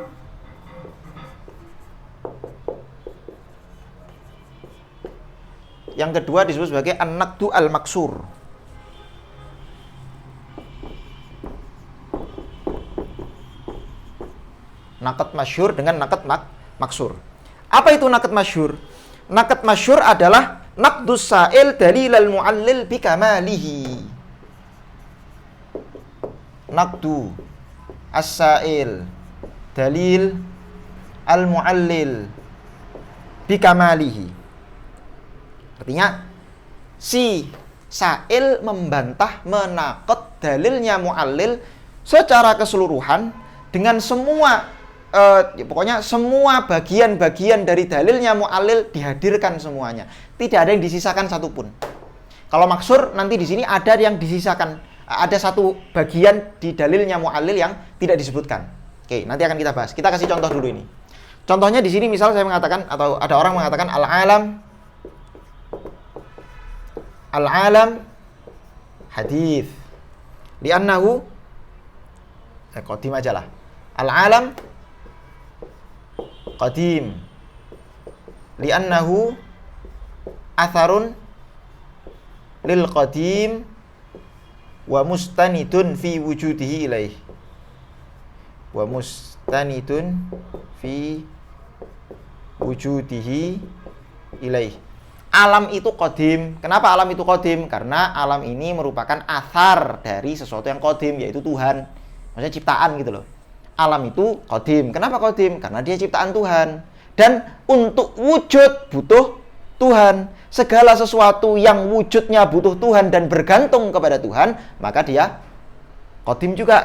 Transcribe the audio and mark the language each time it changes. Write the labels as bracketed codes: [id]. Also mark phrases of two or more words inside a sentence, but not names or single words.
[id] Yang kedua disebut sebagai [ar] النقض المكسور. نقض مشهور [id] dengan [ar] نقض مكسور. [id] Apa itu [ar] نقض مشهور? نقض مشهور [id] adalah [ar] نقض السائل دليل المعلل بكماله. نقض السائل دليل المعلل بكماله. [id] Artinya si sa'il membantah, menaqad dalilnya mu'allil secara keseluruhan dengan semua pokoknya semua bagian-bagian dari dalilnya mu'allil dihadirkan semuanya. Tidak ada yang disisakan satupun. Kalau maksur nanti di sini ada yang disisakan, ada satu bagian di dalilnya mu'allil yang tidak disebutkan. Oke, nanti akan kita bahas. Kita kasih contoh dulu ini. Contohnya di sini misal saya mengatakan atau ada orang mengatakan [ar] العالم حادث. لأنه قديم [id] aja lah. [ar] العالم قديم لأنه أثر للقديم و مستند في وجوده إليه. و مستند في وجوده إليه. [id] Alam itu qadim. Kenapa alam itu qadim? Karena alam ini merupakan athar dari sesuatu yang qadim, yaitu Tuhan. Maksudnya ciptaan gitu loh. Alam itu qadim. Kenapa qadim? Karena dia ciptaan Tuhan. Dan untuk wujud butuh Tuhan. Segala sesuatu yang wujudnya butuh Tuhan dan bergantung kepada Tuhan, maka dia qadim juga.